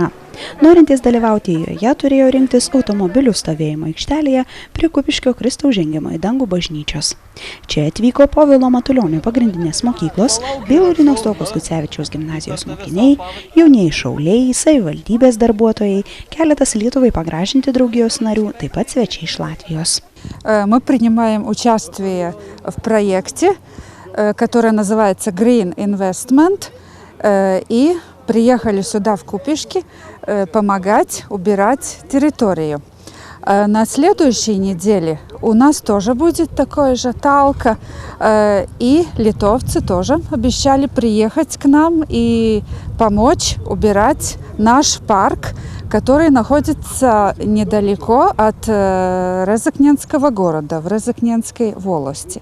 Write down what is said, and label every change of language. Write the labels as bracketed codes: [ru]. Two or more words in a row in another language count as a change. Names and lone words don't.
[lt] Norintys dalyvauti joje turėjo rinktis automobilių stovėjimo aikštelėje prie Kupiškio Kristaus žengimo į dangų bažnyčios. Čia atvyko Povilo Matulionio pagrindinės mokyklos bei Lauryno Stuokos Gucevičiaus gimnazijos mokiniai, jaunieji šauliai, savivaldybės darbuotojai, keletas Lietuvai pagražinti draugijos narių, taip pat svečiai iš Латвии. [ru] Мы принимаем участие в проекте, который называется Green Investment, и приехали сюда в Купишки помогать убирать территорию. На следующей неделе у нас тоже будет такая же талка, и литовцы тоже обещали приехать к нам и помочь убирать наш парк, который находится недалеко от Резекненского города, в Резекненской волости.